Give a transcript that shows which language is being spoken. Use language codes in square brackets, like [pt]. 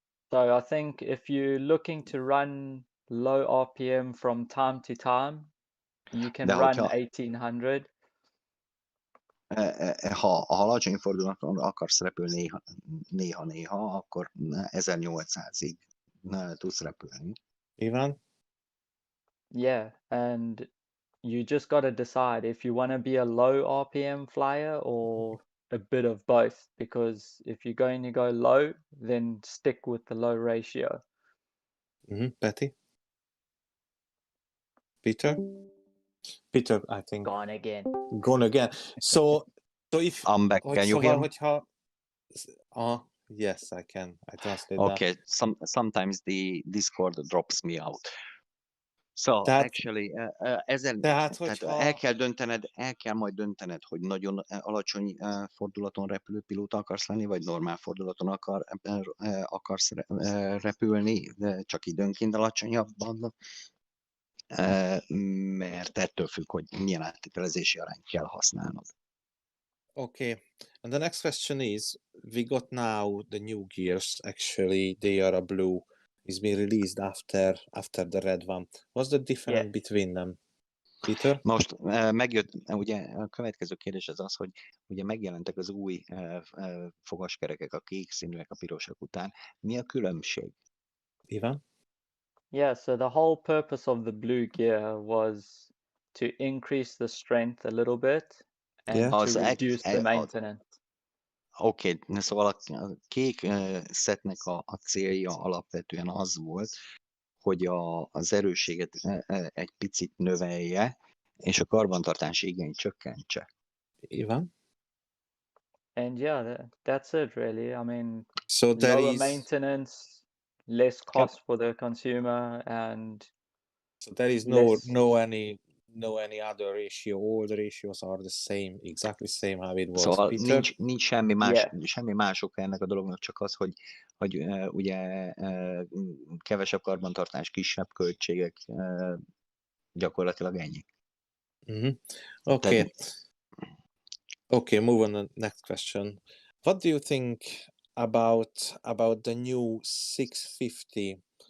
[en] So I think if you're looking to run low RPM from time to time, you can run 1800. [hu] Ha alacsony fordulaton akarsz repülni néha, akkor 1800-ig tudsz repülni. [en] Ivan? Yeah, and you just got to decide if you want to be a low RPM flyer or a bit of both, because if you're going to go low, then stick with the low ratio. Patty? Peter? Peter, I think. Gone again. So if I'm back. Can you hear me? Yes, I can. I translate Okay, sometimes the Discord drops me out. So, [hu] Tehát- [en] actually, [hu] ezen, tehát, tehát hogyha- el kell majd döntened, hogy nagyon alacsony fordulaton repülő pilóta akarsz lenni, vagy normál fordulaton akarsz repülni, de csak időnként alacsonyabban, mert ettől függ, hogy milyen áttételezési arányt kell használnod. [en] Okay. And the next question is, we got now the new gears. Actually, they are a blue. It's been released after the red one. What's the difference Yeah. between them, Peter? [hu] Most megjött, ugye a következő kérdés az, hogy ugye megjelentek az új fogaskerekek, a kék színűek a pirosak után. Mi a különbség? [en] Ivan? Yeah, so the whole purpose of the blue gear was to increase the strength a little bit and Yeah. to [hu] Az [en] reduce the maintenance. [hu] Oké, szóval a kék szetnek a célja alapvetően az volt, hogy az erősséget egy picit növelje, és a karbantartási igényt csökkentse. [en] Ivan? And yeah, that's it really. I mean, So there lower is maintenance, less cost for the consumer, and no any other ratio. All the ratios are the same, exactly same how it was. [hu] Szóval [en] Peter? [hu] nincs semmi más, [en] Yeah. [hu] semmi más oka ennek a dolognak, csak az, hogy ugye kevesebb karbantartás, kisebb költségek, gyakorlatilag ennyi. [en] Mm-hmm. Okay. Okay, move on to the next question. What do you think about the new 650?